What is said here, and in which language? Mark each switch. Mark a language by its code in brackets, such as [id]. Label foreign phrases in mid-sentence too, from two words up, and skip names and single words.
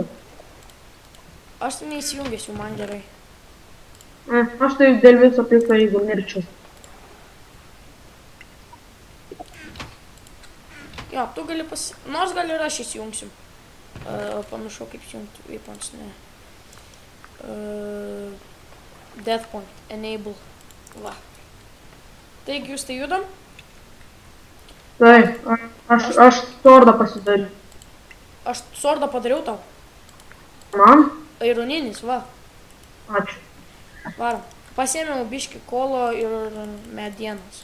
[lt] Aš tai neįsijungėsiu, man gerai. Aš tai dėl viso pikto, jeigu mirčiau. Jo, tu gali nors gal ir aš įsijungsiu. Pamiršau kaip įsijungti weapons, ne. [en] Death point, [lt] enable. Va. Taigi jūs tai judam? Taip, aš sordą pasidariu. Aš sordą padariau tau. Man? Ironinis, va. Ačiū. Varom. Pasiėmiau biškį kolo ir medienos.